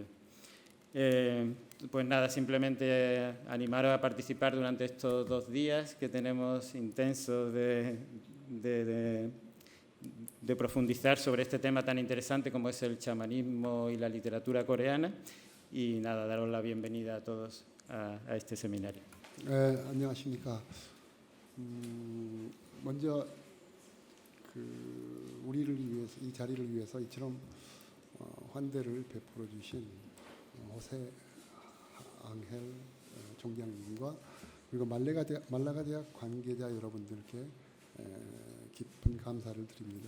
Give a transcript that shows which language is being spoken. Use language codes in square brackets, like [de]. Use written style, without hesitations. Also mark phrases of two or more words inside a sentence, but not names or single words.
[es] Pues nada, simplemente animaros a participar durante estos 2 días que tenemos intensos de profundizar sobre este tema tan interesante como es el chamanismo y la literatura coreana. Y nada, daros la bienvenida a todos a este seminario. [ko] 안녕하십니까. 먼저 우리를 위해서 이 자리를 위해서 이처럼 환대를 베풀어 주신 호세 앙헬 총장님과 그리고 말라가 대학 관계자 여러분들께 깊은 감사를 드립니다.